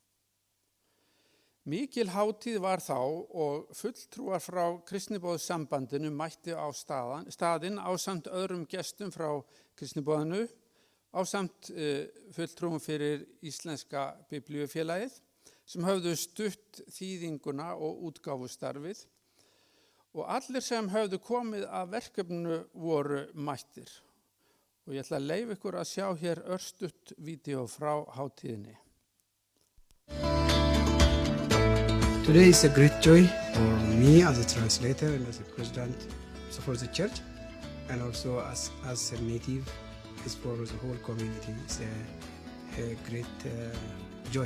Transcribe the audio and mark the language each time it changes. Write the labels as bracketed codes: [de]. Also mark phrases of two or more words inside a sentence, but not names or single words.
[is] Mikil hátíð var þá og fulltrúar frá Kristniboðssambandinu mætti á staðinn ásamt öðrum gestum frá Kristniboðinu, ásamt fulltrúum fyrir Íslenska Biblíufélagið sem höfðu stutt þýðinguna og útgáfustarfið og allir sem höfðu komið að verkefninu voru mættir. Og ég ætla að leyfa ykkur að sjá hér örstutt vídeó frá hátíðinni. [en] Today is a great joy for me as a translator and as a president for the church, and also as a native, it's for the whole community. It's a great joy.